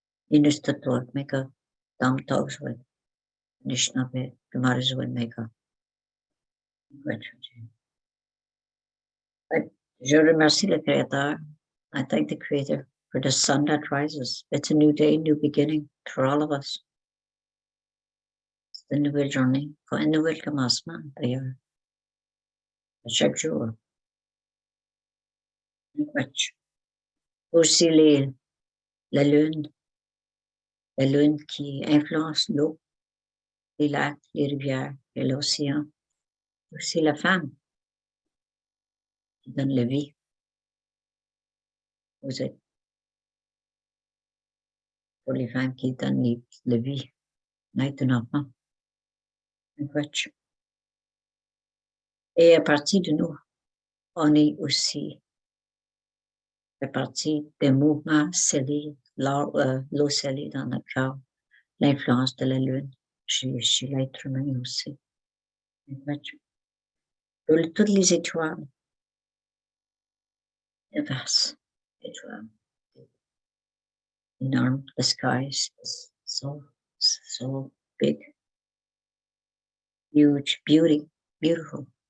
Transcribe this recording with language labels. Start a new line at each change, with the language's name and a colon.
French: Innistator, make a dumb dogs with. Nishnabe, the mothers would make a Je remercie le Créateur.
English: I thank the Creator for the sun that rises. It's a new day, new beginning for all of us.
French: C'est une nouvelle journée, un nouvel commencement d'ailleurs. Chaque jour. Aussi la lune qui influence l'eau, les lacs, les rivières et l'océan. Aussi la femme qui donne la vie aux êtres. Pour les femmes qui donnent la vie, naître un enfant. Et à partir de nous, on est aussi à partir des mouvements scellés, l'eau scellée dans notre corps, l'influence de la lune chez l'être humain aussi. Toutes les étoiles, les vastes étoiles, enormous.
English: The sky is so big, huge, beautiful.